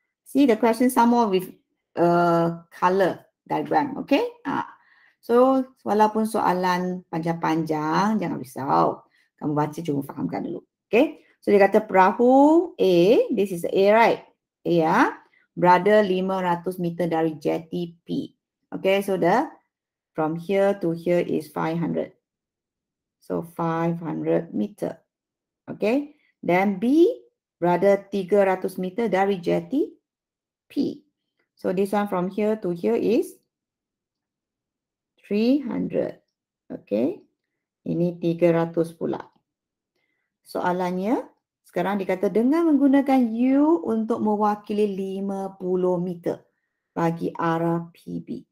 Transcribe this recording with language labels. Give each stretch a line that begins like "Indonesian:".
English: See the question some more with color diagram.
Malay: Okay. So walaupun soalan panjang-panjang, jangan risau. Kamu baca cuma fahamkan dulu. Okay. So dia kata perahu A,
English: this is A right?
Malay: A ya. Berada 500 meter dari jetty P.
English: Okay, so from here to here is 500. So 500 meter. Okay.
Malay: Then B berada 300 meter dari jetty P.
English: So this one from here to here is 300.
Malay: Okay. Ini 300 pula. Soalannya, sekarang dikata dengan menggunakan U untuk mewakili 50 meter bagi arah PB.